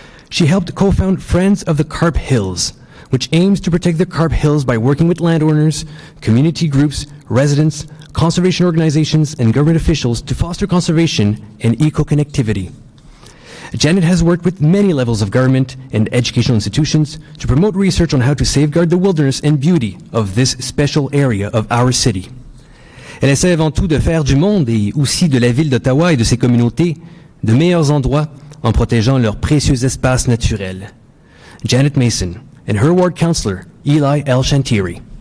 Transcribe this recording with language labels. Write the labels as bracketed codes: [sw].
[en] She helped co-found Friends of the Carp Hills, which aims to protect the Carp Hills by working with landowners, community groups, residents, conservation organizations, and government officials to foster conservation and eco-connectivity. Janet has worked with many levels of government and educational institutions to promote research on how to safeguard the wilderness and beauty of this special area of our city. [fr] Elle essaie avant tout de faire du monde et aussi de la ville d'Ottawa et de ses communautés de meilleurs endroits en protégeant leurs précieux espaces naturels. [en] Janet Mason and her ward councillor, Eli L. Shantiri.